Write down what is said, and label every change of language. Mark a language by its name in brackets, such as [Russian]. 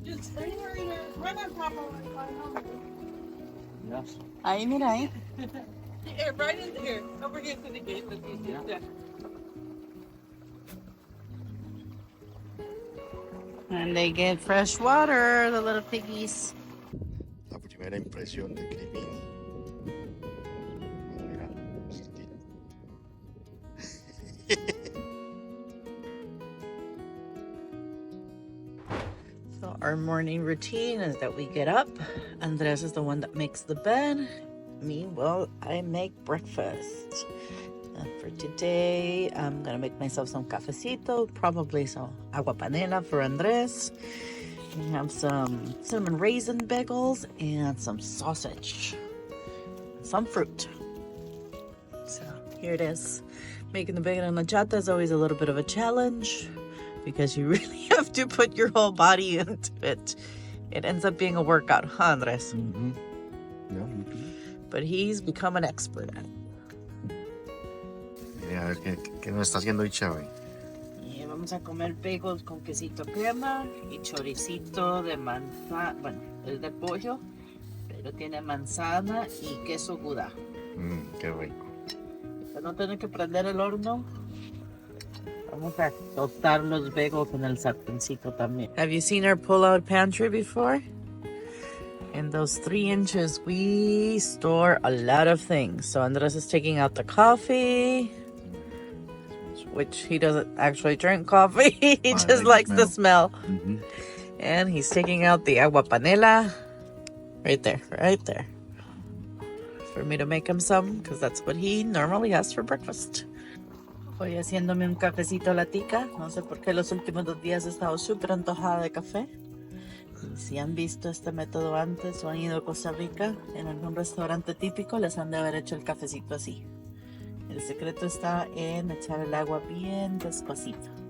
[English] Just stay right there. Run on top of it. Yes. [Spanish] Ahí, mira ahí. [English] Yeah, right in there. Over here to the gate. Yeah. And they get fresh water, the little piggies. [Spanish] La primera impresión de Cremini. Mira, [English] So our morning routine is that we get up. Andres is the one that makes the bed. Me, well, I make breakfast. And for today, I'm gonna make myself some cafecito, probably some agua panela for Andres. We have some cinnamon raisin bagels and some sausage, some fruit. So here it is. Making the bacon and la chata is always a little bit of a challenge because you really have to put your whole body into it. It ends up being a workout, huh, Andres? Mm-hmm. Yeah. But he's become an expert at it. [Spanish] Mira, a ver qué nos está haciendo hoy Chávez. Y vamos a comer bagels con quesito crema y choricito de manzana. Bueno, es de pollo, pero tiene manzana y queso gouda. Qué rico. Para no tener que prender el horno, vamos a tostar los bagels en el sartencito también. [English] Have you seen our pull-out pantry before? In those 3 inches, we store a lot of things. So Andres is taking out the coffee, which he doesn't actually drink coffee. He just likes the smell. Mm-hmm. And he's taking out the agua panela. Right there, right there. For me to make him some, because that's what he normally has for breakfast. [Spanish] Voy haciéndome un cafecito latica. No sé por qué los últimos 2 días he estado súper antojada de café. Y si han visto este método antes o han ido a Costa Rica en algún restaurante típico, les han de haber hecho el cafecito así. El secreto está en echar el agua bien despacito.